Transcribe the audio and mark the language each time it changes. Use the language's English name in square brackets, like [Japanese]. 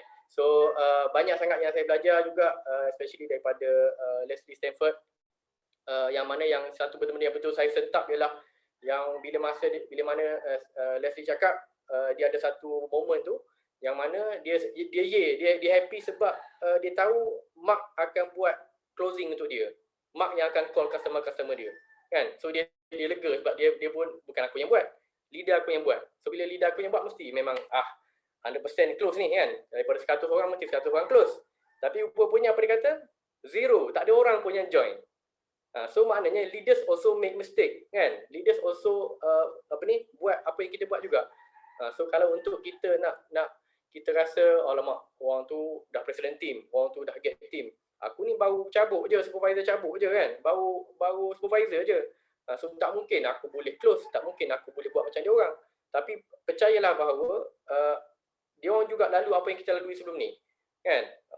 [Malay] So banyak sangat yang saya belajar juga, especially daripada Leslie Stanford, yang mana yang satu benda-benda yang betul saya sentap ialah yang bila mana Leslie cakap, dia ada satu moment tu yang mana dia happy sebab dia tahu Mark akan buat closing untuk dia. Mark yang akan call customer dia kan. So dia lega sebab dia pun bukan aku yang buat, leader aku yang buat. So bila leader aku yang buat, mesti memang 100% close ni kan. Daripada 100 orang mesti 100 orang close. Tapi rupanya apa dia kata? Zero, tak ada orang pun yang join. [English] So maknanya leaders also make mistake kan. [Malay] Leaders also buat apa yang kita buat juga. So kalau untuk kita nak kita rasa alamak, orang tu dah president team, orang tu dah get team, aku ni baru cabut je, supervisor cabut je kan, baru supervisor je. So tak mungkin aku boleh close, tak mungkin aku boleh buat macam dia orang. Tapi percayalah bahawa dia orang juga lalu apa yang kita lalui sebelum ni kan.